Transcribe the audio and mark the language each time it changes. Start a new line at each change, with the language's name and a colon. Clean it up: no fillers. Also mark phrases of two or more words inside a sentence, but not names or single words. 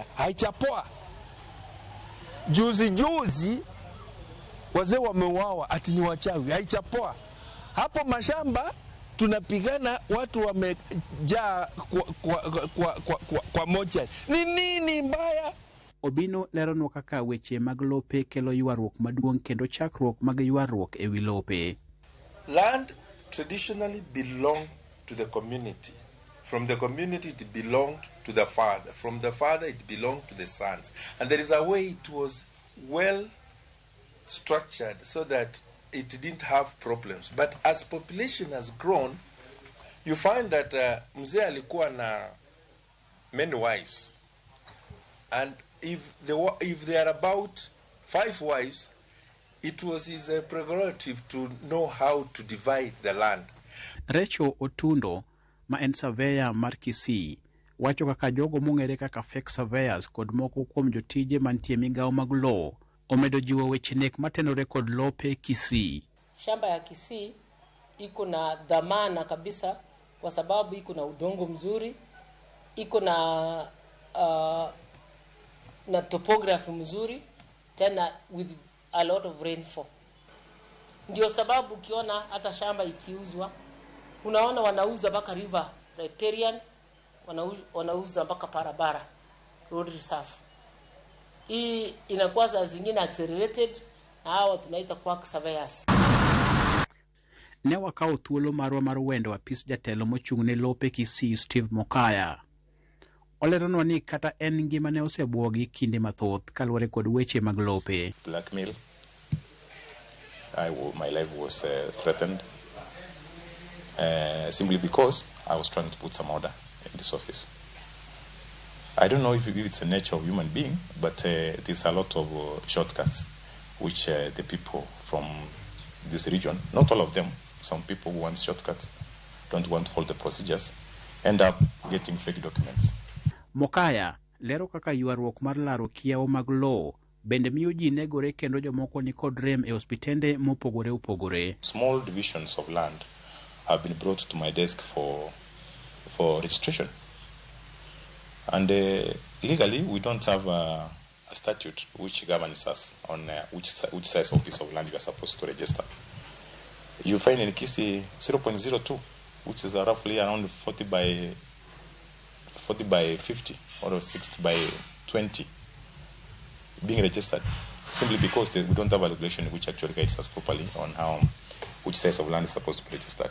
Swahili: Haijapoa. Juzi wazee wameuawa ati ni wachawi. Haijapoa. Hapo mashamba tunapigana, watu wamejaa kwa moja. Ni nini mbaya?
Luo (Kenya and Tanzania): Obino leronwa kaka weche mag lope kelo ywaruok maduong' kendo chakruok mag ywaruok ewi lope.
English: Land traditionally belonged to the community. From the community it belonged to the father. From the father it belonged to the sons. And there is a way it was well structured so that it didn't have problems. But as population has grown, you find that
Swahili: mzee alikuwa na
English: many wives. And if there are about 5 wives, it was his prerogative to know how to divide the land.
Luo (Kenya and Tanzania): Recho Otundo, ma en surveyor mar Kisii, wacho kaka jogo mong'ere kaka
English: fake surveyors
Luo (Kenya and Tanzania): kod moko kuom jotije mantie migawo mag law omedo jiwo weche nek matenore kod lope Kisii.
Swahili: Shamba ya Kisii iko na dhamana kabisa kwa sababu iko na udongo mzuri, iko na topography mzuri, tena
English: with a lot of rainfall.
Swahili: Ndio sababu ukiona hata shamba ikiuzwa, unaona wanauza mpaka
English: river riparian,
Swahili: wanauza mpaka barabara,
English: road reserve.
Swahili: Hii inakuwa saa zingine accelerated na hawa tunaita
English: quack surveyors.
Luo (Kenya and Tanzania): Ne wakawo thuolo marwa mar wendo apis jatelo mochung'ne lope Kisii Steve Mokaya. Oleronwa ni kata en ngima ne osebuogi kinde mathoth kaluwore kod weche mag lope.
English: Blackmail. My life was threatened simply because I was trying to put some order in this office. I don't know if it's the nature of human being, but there's a lot of shortcuts which the people from this region, not all of them, some people who want shortcuts, don't want to follow the procedures, end up getting fake documents.
Luo (Kenya and Tanzania): Mokaya lero kaka ywaruok mar laro kiyawo mag law bende miyo ji negore kendo jomoko ni kod rem e hospitende mopogore opogore.
English: Small divisions of land have been brought to my desk for registration. And legally, we don't have a statute which governs us on which size of piece of land you are supposed to register. You find in Kisii 0.02, which is roughly around 40 by 50 or 60 by 20 being registered, simply because we don't have a regulation which actually guides us properly on which size of land is supposed to be registered.